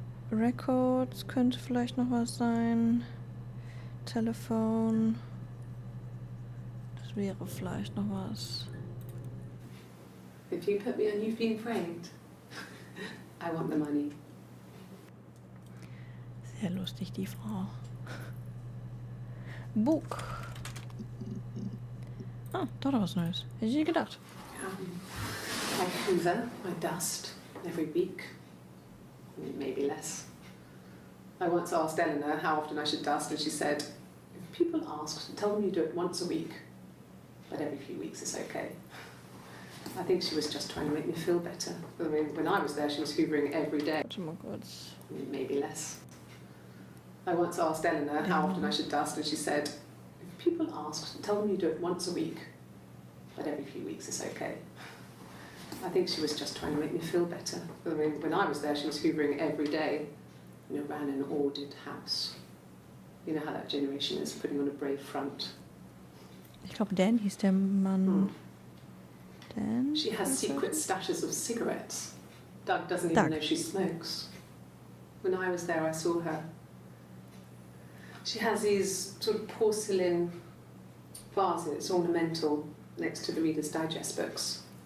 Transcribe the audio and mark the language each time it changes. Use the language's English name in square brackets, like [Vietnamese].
[German] Records könnte vielleicht noch was sein. Telefon. Das wäre vielleicht noch was. [English] If you put me on, you've been framed. I want the money. [German] Sehr lustig, die Frau. [English] Book. [German] Ah, doch noch was Neues. Hätte ich nie gedacht. [English] I hoover, I dust every week. Maybe less. I once asked Eleanor how often I should dust, and she said, if people ask, tell them you do it once a week, but every few weeks is okay. I think she was just trying to make me feel better. I mean, when I was there, she was hoovering every day. [German] Warte mal kurz. [English] Maybe less. I once asked Eleanor how often I should dust, and she said, if people ask, tell them you do it once a week, but every few weeks is okay. I think she was just trying to make me feel better. I mean, when I was there, she was hoovering every day. You know, ran an ordered house. You know how that generation is, putting on a brave front. [German] Ich glaube, Dan hieß der Mann. Dan? [English] She has secret stashes of cigarettes. Doug doesn't even know she smokes. When I was there, I saw her. She has these sort of porcelain vases, ornamental, next to the Reader's Digest books.